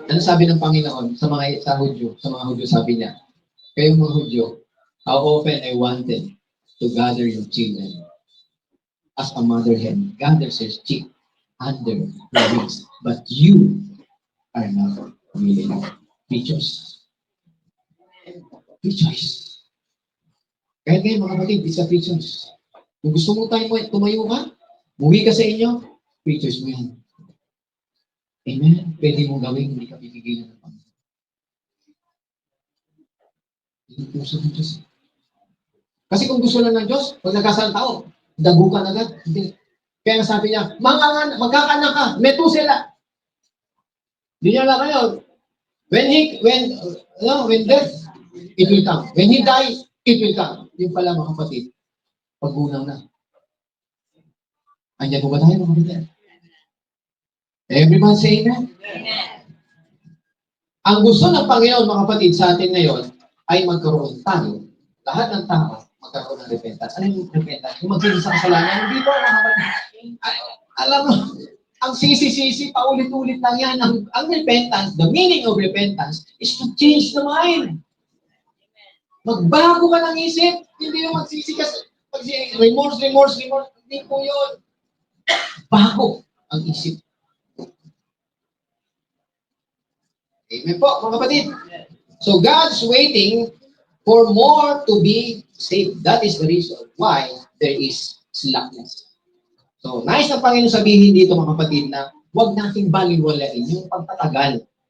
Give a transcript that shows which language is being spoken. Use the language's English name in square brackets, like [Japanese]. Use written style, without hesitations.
[Filipino] Ano sabi ng Panginoon sa mga Hudyo? Sa mga Hudyo sabi niya, kayong mga Hudyo, [English] how often I wanted to gather your children as a mother hen gathers her chick under her wings, but you are not willing. Free choice. Free choice. [Filipino] Kaya ngayon mga kapatid, [English] it's a free choice. [Filipino] Kung gusto mo tumayo ka, muwi ka sa inyo, free choice mo yan. Amen? Pwede mong gawin, hindi ka pipigilan ng Panginoon. Hindi puso ng Diyos. Kasi kung gusto lang ng Diyos, pag nagkasal tao, dagukan agad. Hindi. Kaya sabi niya, magkakanak ka, Metusela. Hindi niya lang kayo. [English] When death, it will come. When he dies, it will come. [Filipino] Yung pala mga kapatid, pag-unaw na. Andiyan po ba tayo mga kapatid? [English] Everyone say amen? [Filipino] Amen. Ang gusto ng Panginoon mga kapatid sa atin ngayon ay magkaroon tayo, lahat ng tao, magkaroon ng repentance. Ano yung repentance? Kung magsisi sa kasalanan, hindi po mga kapatid. Alam mo, ang sisi-sisi, paulit-ulit lang yan. Ang repentance, [English] the meaning of repentance is to change the mind. [Filipino] Magbago ka ng isip. Hindi yung magsisi kasi remorse. Hindi po yun. Bago ang isip. Amen po, mga kapatid. [English] So God's waiting for more to be saved. That is the reason why there is slackness. [Filipino] So, nais ng Panginoon sabihin dito mga kapatid na huwag nating baliwalain yung pagtatagal.